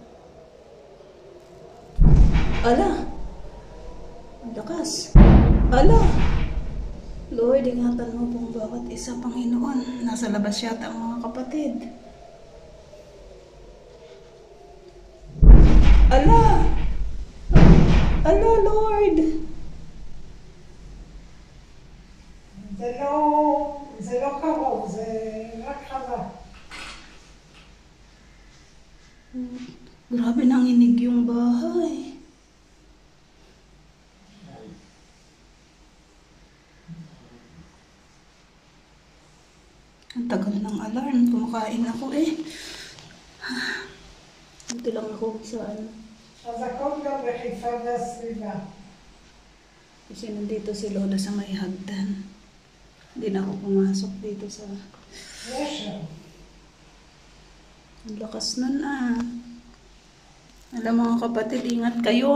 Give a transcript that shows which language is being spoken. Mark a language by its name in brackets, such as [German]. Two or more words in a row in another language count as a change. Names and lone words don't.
[Filipino] Ala. Ang lakas. Ala. Lord, ingatan mo pong bawat isa, Panginoon. Nasa labas yata ang mga kapatid. Ala. Ala, Lord. [Hebrew] זה לא קרוב, זה רק חווה. [Filipino] Grabe nanginig yung bahay. Ang tagal ng alarm. Kumakain ako eh. Dito lang ako sa ano. [Hebrew] אז הכל גם בחיפה והסביבה. [Filipino] Kasi nandito si Lola sa may hagdan. Hindi na ako pumasok dito sa... [Hebrew] יש שם. [Filipino] Ang lakas nun ah. Alam mga kapatid, ingat kayo.